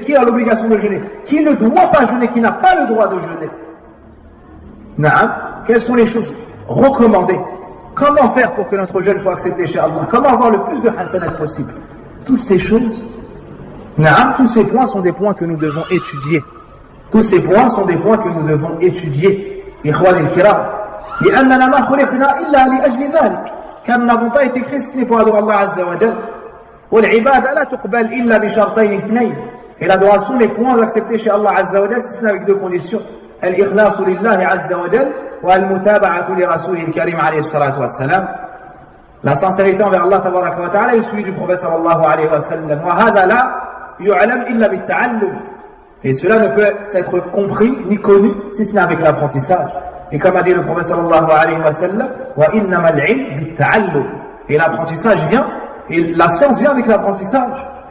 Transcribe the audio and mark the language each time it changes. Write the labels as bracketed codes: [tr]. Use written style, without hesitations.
[fr] Qui a l'obligation de jeûner? Qui ne doit pas jeûner? Qui n'a pas le droit de jeûner? Non. Quelles sont les choses recommandées? Comment faire pour que notre jeûne soit accepté chez Allah? Comment avoir le plus de hasanat possible? Toutes ces choses, non, tous ces points sont des points que nous devons étudier. Tous ces points sont des points que nous devons étudier. [ar] Ikhwan al-kiram. لأننا ما خلقنا إلا لأجل ذلك. [fr] Car nous n'avons pas été créés sinon pour adorer Allah Azza wa Jal. [ar] والعبادة لا تقبل إلا بشرطين اثنين. [fr] Et l'adoration n'est point acceptée chez Allah Azza wa Jal si ce n'est avec deux conditions. [ar] الإخلاص لله عز وجل والمتابعة لرسوله الكريم عليه الصلاة والسلام. [fr] La sincérité envers Allah تبارك وتعالى est suivi du prophète صلى الله عليه وسلم. [ar] وهذا لا يعلم إلا بالتعلم. [fr] Et cela ne peut être compris ni connu si ce n'est avec l'apprentissage. Et comme a dit le prophète صلى الله عليه وسلم, [ar] وإنما العلم بالتعلم. [fr] Et l'apprentissage vient. Et la science vient avec l'apprentissage.